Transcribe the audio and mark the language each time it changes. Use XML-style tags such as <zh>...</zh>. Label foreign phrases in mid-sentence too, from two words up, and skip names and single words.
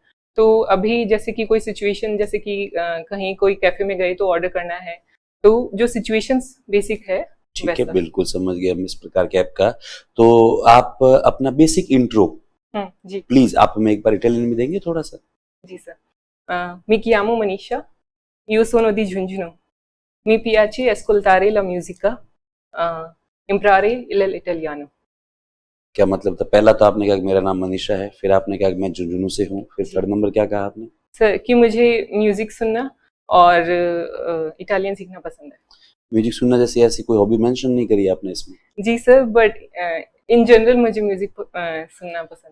<hi>तो अभी जैसे कि कोई सिचुएशन, जैसे कि कहीं कोई कैफे में गए तो ऑर्डर करना है, तो जो</hi> <en>situations basic</en> <hi>है। ठीक है, बिल्कुल समझ गया हम इस प्रकार के ऐप का। तो आप अपना</hi> <en>basic intro</en> <hi>जी प्लीज आप हमें एक बार इटालियन में देंगे थोड़ा सा? जी सर,</hi> <it>mi chiamo Manisha, io sono di Giungino, mi piace ascoltare la musica, imparare l'italiano।</it> <hi>क्या मतलब था? पहला तो आपने कहा कि मेरा नाम मनीषा है, फिर आपने कहा कि मैं झुंझुनू से हूँ, फिर</hi> <en>third number</en> <hi>क्या कहा आपने? सर कि मुझे म्यूजिक सुनना और इटालियन सीखना पसंद है। म्यूजिक सुनना जैसे ऐसी कोई</hi> <en>hobby mention</en> <hi>नहीं करी आपने इसमें? जी सर,</hi> <en>but in general</en> <hi>मुझे म्यूजिक सुनना पसंद है।</hi>